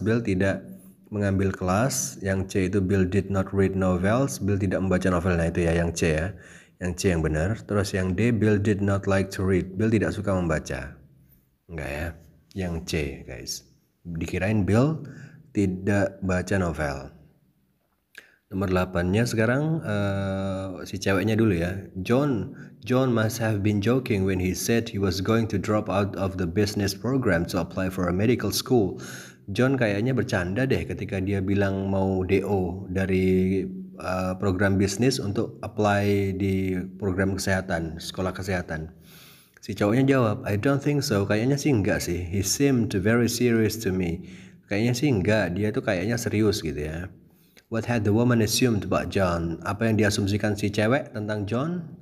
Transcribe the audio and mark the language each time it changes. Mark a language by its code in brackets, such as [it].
[id] Bill tidak mengambil kelas. Yang C itu [en] Bill did not read novels. [id] Bill tidak membaca novel. Nah itu ya yang C ya. Yang C yang benar. Terus yang D, [en] Bill did not like to read. [id] Bill tidak suka membaca. Enggak ya. Yang C guys. Dikirain Bill tidak baca novel. Nomor 8-nya sekarang si ceweknya dulu ya. [en] John must have been joking when he said he was going to drop out of the business program to apply for a medical school. [id] John kayaknya bercanda deh ketika dia bilang mau DO dari program bisnis untuk apply di program kesehatan, sekolah kesehatan. Si cowoknya jawab, [en] I don't think so. [id] Kayaknya sih enggak sih. [en] He seemed very serious to me. [id] Kayaknya sih enggak, dia tuh kayaknya serius gitu ya. [en] What had the woman assumed about John? [id] Apa yang diasumsikan si cewek tentang John?